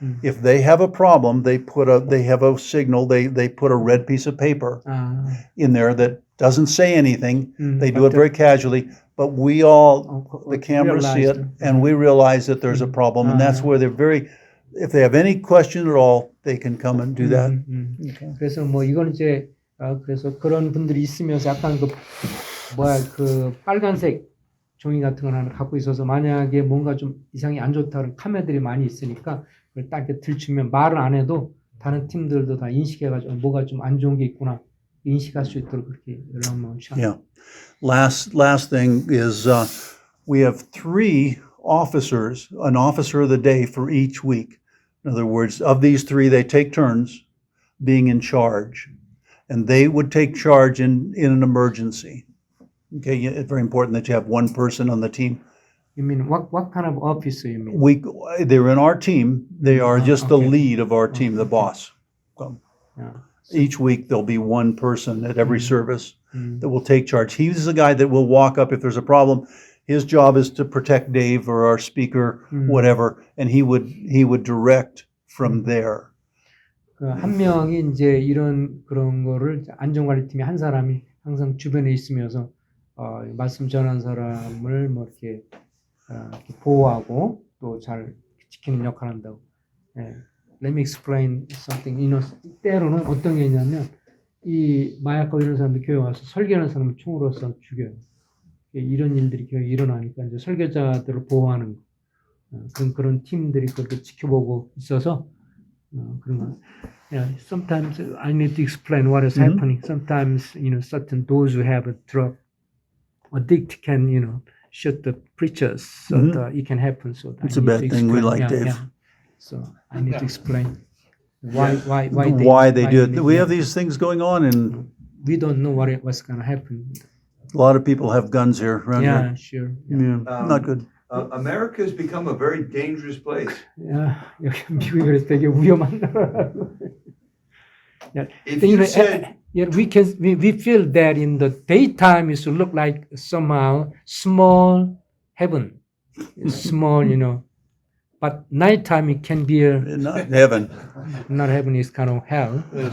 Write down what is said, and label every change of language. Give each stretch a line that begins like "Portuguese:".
English: If they have a problem, they have a signal. They put a red piece of paper in there that doesn't say anything. They do it very casually, but we all the cameras see it, and we realize that there's a problem, and that's where they're very. If they have any question at all, they can come and do that. Okay.
Korean: 그래서 뭐 이건 이제 그래서 그런 분들이 있으면서 약간 그 빨간색 종이 같은 걸 하나 갖고 있어서 만약에 뭔가 좀 이상이 안 좋다 그런 카메라들이 많이 있으니까 그걸 딱 이렇게 들추면 말을 안 해도 다른 팀들도 다 인식해가지고 뭐가 좀 안 좋은 게 있구나 인식할 수 있도록 그렇게 연락만 하죠.
English: Yeah. Last thing is we have 3 officers, an officer of the day for each week. In other words, of these 3, they take turns being in charge, and they would take charge in an emergency. Okay, it's very important that you have one person on the team. You mean what kind of officer you mean? They're in our team. They are just the okay. lead of our team, the boss. Yeah. Each week there'll be one person at every service that will take charge. He's the guy that will walk up if there's a problem. His job is to protect Dave or our speaker, whatever, and he would direct from there.
Korean: 한 명이 이제 그런 거를 안전관리팀에 한 사람이 항상 주변에 있으면서 말씀 전한 사람을 뭐 이렇게 보호하고 또 잘 지키는 역할을 한다고.
English: Let me explain something.
Korean: 때로는 어떤 게 있냐면 이 마약하고 이런 사람들 교회 와서 설교하는 사람을 총으로 써 죽여요. 이런 일들이 교회에 일어나니까 이제 설교자들을 보호하는 그런 팀들이 그렇게 지켜보고 있어서 그런 거.
English: Sometimes I need to explain what is happening. Sometimes certain those who have a drug addict can shoot the preachers so that it can happen. So It's a bad thing. We like Dave. Yeah. So I need to explain why They do it. We have these things going on, and we don't know what's going to happen. a lot of people have guns here around Yeah, here. sure. Yeah, not good. America has become a very dangerous place.
Korean: 여기 미국이 그래서 되게 위험한 나라라고.
English: If you said, we feel that in the daytime it should look like somehow small heaven, small, but nighttime it can be Not heaven. not heaven is kind of hell.